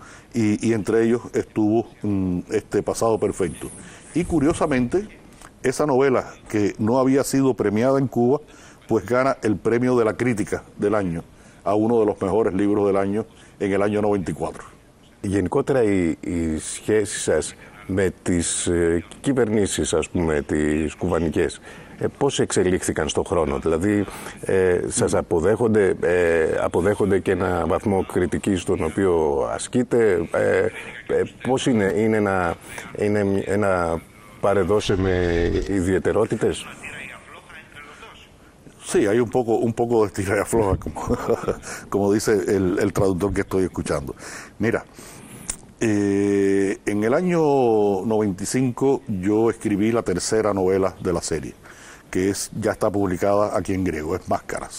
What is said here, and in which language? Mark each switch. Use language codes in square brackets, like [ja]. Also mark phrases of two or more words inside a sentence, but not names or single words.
[es] Y entre ellos estuvo este Pasado Perfecto. Y curiosamente, esa novela, que no había sido premiada en Cuba, pues gana el premio de la crítica del año, a uno de los mejores libros del año en el año 94. [el] Γενικότερα οι σχέσεις σας με τις κυβερνήσεις, ας πούμε, τις κουβανικές, πώς εξελίχθηκαν στον χρόνο? Δηλαδή, σας αποδέχονται και ένα βαθμό κριτικής τον οποίο ασκείτε? Πώς είναι ένα παρεδώσει με ιδιαιτερότητες? [es] Sí, hay un poco de estira y afloja, como dice el traductor que estoy escuchando. Mira, en el año 95 yo escribí la tercera novela de la serie, que ya está publicada aquí en griego, es Máscaras.